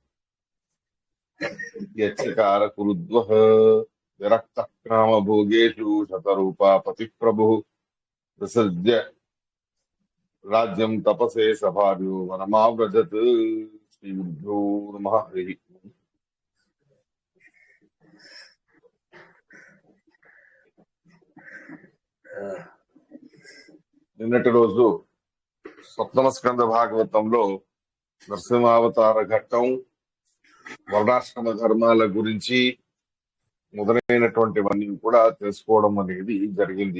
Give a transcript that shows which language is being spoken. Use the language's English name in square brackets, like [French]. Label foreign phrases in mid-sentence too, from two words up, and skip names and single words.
[Sanskrit] यच्चकार कुरुद्वः विरक्तः कामभोगेषु शतरूपा पतिप्रभुः विसृज्य राज्यं तपसे सभार्यो वनमाव्रजत्। श्रीगुरुभ्यो नमः। हरिः ओम्। [Telugu] నిన్నటి రోజు సప్తమ స్కంద భాగవతంలో నరసింహావతార ఘట్టం వర్ణాశ్రమ ధర్మాల గురించి మొదలైనటువంటివన్నీ కూడా తెలుసుకోవడం అనేది జరిగింది.